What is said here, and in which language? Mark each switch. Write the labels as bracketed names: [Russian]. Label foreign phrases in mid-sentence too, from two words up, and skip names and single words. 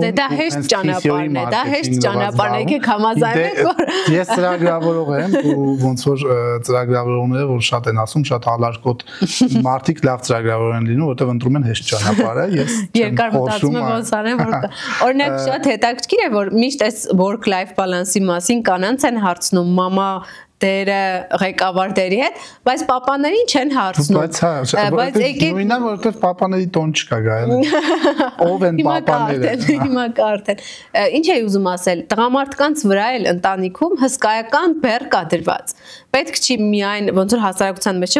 [Armenian] Դա հեշտ ճանապարհն է, դա հեշտ ճանապարհն է, եկեք համաձայնենք, որ ես ծրագրավորող եմ ու ոնց որ ծրագրավորողները որ շատ են ասում, շատ հալարկոտ մարդիկ լավ ծրագրավորող են լինում, որովհետև ընտրում են հեշտ ճանապարհը, ես երկար մտածում եմ ոնց անեմ, որ օրինակ շատ հետաքրքիր է, որ միշտ այս [English] work life balance- [Armenian] ի մասին կանանց են հարցնում, մամա դերը ղեկավարների հետ, բայց պապաներին չեն հարցնում։ Բայց եկեք նույնն է, որովհետև պապաների տոն չկա գայել։ Ով են պապաները։ Հիմա կարդեն։ Ինչ էի ուզում ասել, տղամարդկանց վրա էլ ընտանիքում հսկայական բեռ կա դրված։ Պետք չի միայն ոնց որ հասարակության մեջ,